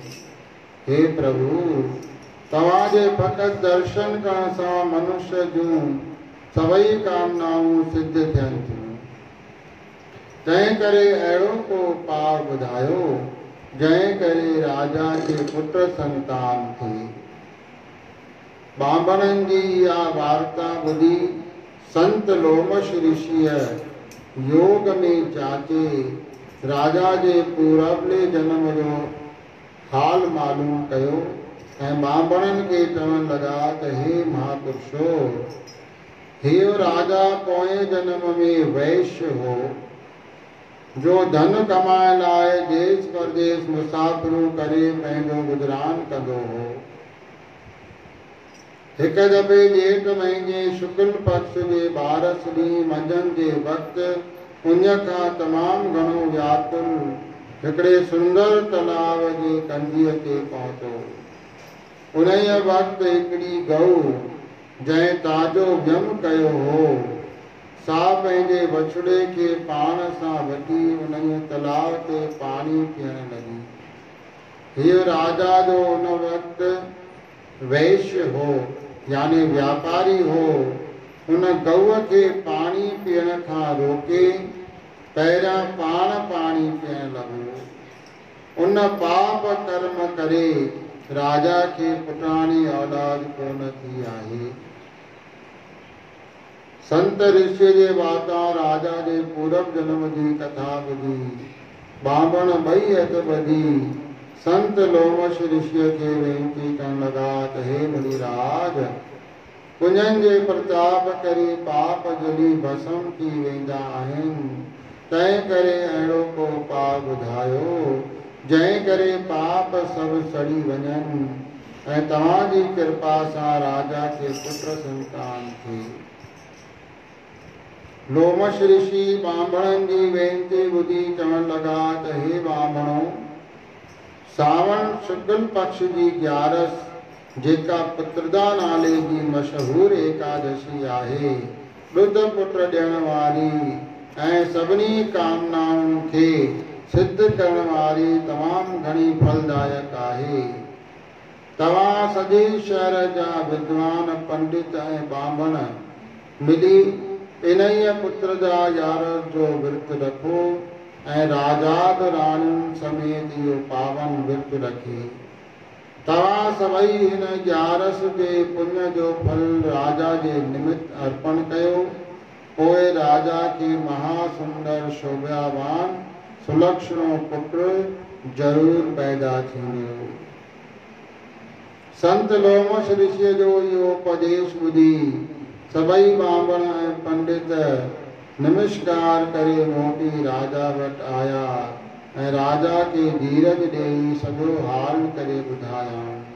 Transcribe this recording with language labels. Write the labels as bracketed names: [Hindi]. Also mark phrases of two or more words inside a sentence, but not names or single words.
[Sindhi] हे प्रभु, तव्हांजे फ़क़ति दर्शन करण सां मनुष्य जूं सभई कामनाऊं सिद्ध थियनि थियूं। तंहिं करे अहिड़ो को उपाय ॿुधायो जंहिं करे राजा खे पुत्र संतान थिए। ॿांभणनि जी इहा वार्ता ॿुधी संत लोमश ऋषिय योग में जाचे राजा जे पूरबले जन्म जो हाल मालूम कयो ऐं ॿांभणनि खे चवण लॻा त हे महापुरुषो, हीउ राजा पोएं जन्म में वैश्य हो जो धन कमाइण लाइ देश परदेश मुसाफ़िरूं करे पंहिंजो गुज़रान कंदो हो। हिक दफ़े ॼेठ महीने शुक्ल पक्ष जे 12 ॾींहुं मंझंदि जे वक़्तु उन खां तमामु घणो व्याकुल हिकिड़े सुंदर तलाव जे कंढीअ ते पहुतो। उन्हीअ वक़्तु हिकिड़ी गऊ जंहिं ताजो व्यम कयो हो, सा पंहिंजे बछड़े खे पाण सां वठी उन्हीअ तलाव ते पाणी पीअण लॻी। हीउ राजा जो उन वक़्तु वैश्य हो, यानी व्यापारी हो। उन गऊअ खे पाणी पीअण खां रोके पहिरियां पाण पाणी पीअण लॻो। उन पाप कर्म करे राजा खे पुटाणी औलाद कोन थी आहे। संत ऋषि जे वाता राजा जे पूरब जन्म जी कथा ॿुधी ॿांभण ॿई हथ ॿधी संत लोमश ऋषिय खे वेनती करण लॻा त हे मुनिराज, पुञनि जे प्रताप करे पाप जली भस्म थी वेंदा आहिनि। तंहिं करे अहिड़ो को उपाय ॿुधायो जंहिं करे पाप सभु सड़ी वञनि ऐं तव्हांजी कृपा सां राजा खे पुत्र संतान थिए। लोमश ऋषि ॿांभणनि जी वेनती ॿुधी चवण लॻा त हे ॿांभणो, सावण शुक्ल पक्ष जी 11 जेका पुत्रदा नाले जी मशहूर एकादशी आहे, ॾुध पुत्र ॾियण वारी ऐं सभिनी कामनाउनि खे सिद्ध करण वारी तमामु घणी फलदायक आहे। तव्हां सॼे शहर जा विद्वान पंडित ऐं ॿांभण मिली इन्हीअ पुत्रदा 11 जो विर्त रखो ऐं राजाद राणियुनि समेत इहो पावन विर्त रखी तव्हां सभई हिन 11 जे पुण्य जो फल राजा जे निमित्त अर्पण कयो कोई राजा के महासुंदर शोभावान सुलक्षणो पुत्र जरूर पैदा थींदो। संत लोमश ऋषि जो यो उपदेश ॿुधी सभई बामण ऐं पंडित नमस्कार करे मोटी राजा वटि आया ऐं राजा के धीरज ॾेई सॼो हाल करे ॿुधायां।